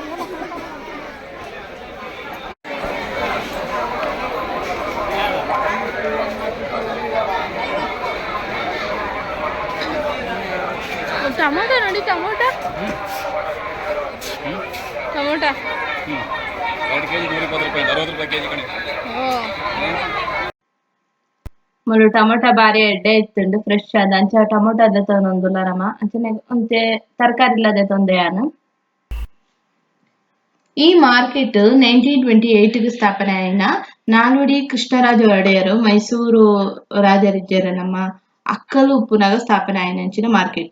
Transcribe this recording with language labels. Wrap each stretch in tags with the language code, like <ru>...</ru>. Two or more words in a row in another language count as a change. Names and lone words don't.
<kn>ಟೊಮೊಟೊ ನೋಡಿ, ಟೊಮೊಟೊ 2 kg 120 ರೂಪಾಯಿ, 60 ರೂಪಾಯಿ kg ಕಣೆ.</kn> <tcy>ಮಳು ಟೊಮೊಟೊ ಬಾರಿ ಎಡ್ಡೆ ಇತ್ತುಂಡು ಫ್ರೆಶ್ ಆದ ಅಂಚ ಟೊಮೊಟೊ ಅದ ತೊಂದೊಂದುಲ್ಲಾರಮ್ಮ ಅಂಚನೆ ಒಂತೆ ತರಕಾರಿ ಇಲ್ಲದೆ ತೊಂದೆಯಾನು. ಈ ಮಾರ್ಕೆಟ್ 1928 ಸ್ಥಾಪನೆ ಆಯ್ನ. ನಾಲ್ವಡಿ ಕೃಷ್ಣರಾಜ ಒಡೆಯರು ಮೈಸೂರು ರಾಜರಿಜ್ಜರ ನಮ್ಮ ಅಕ್ಕಲು ಉಪ್ಪುನಾಗ ಸ್ಥಾಪನೆ ಆಯ್ನಂಚಿನ ಮಾರ್ಕೆಟ್.</tcy>